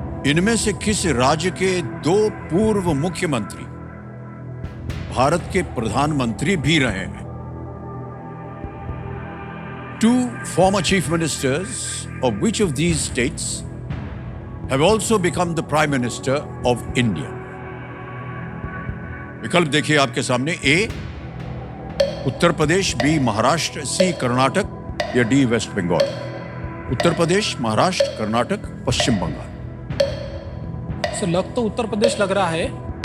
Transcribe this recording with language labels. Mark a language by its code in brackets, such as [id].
[hi] इनमें से किस राज्य के 2 पूर्व मुख्यमंत्री भारत के प्रधानमंत्री भी रहे हैं? [en] 2 former chief ministers of which of these states have also become the Prime Minister of India? [hi] विकल्प देखिए आपके सामने। ए उत्तर प्रदेश, बी महाराष्ट्र, सी कर्नाटक या डी वेस्ट बंगाल। उत्तर प्रदेश, महाराष्ट्र, कर्नाटक, पश्चिम बंगाल। सर लग तो उत्तर प्रदेश लग रहा है।